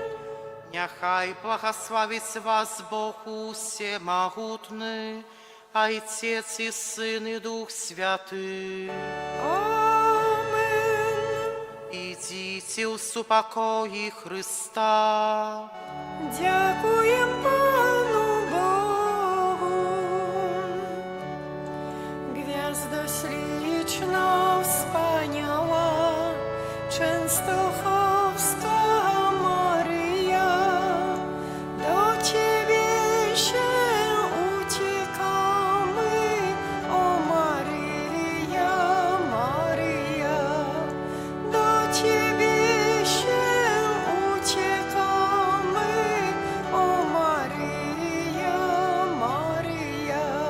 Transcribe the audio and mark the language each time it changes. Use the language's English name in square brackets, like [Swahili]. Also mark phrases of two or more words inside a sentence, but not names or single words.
[Ukrainian] Нехай благословить вас Бог усемогутний, Отець і Син і Дух Святий. Amen. Ідіть у супокої Христа. Дякуєм Пану Богу. [Polish] Gwiazda śliczna wspaniała, Częstochowska Maryja, do Ciebie się uciekamy, o Maryja, Maryja, do Ciebie się uciekamy, o Maryja, Maryja.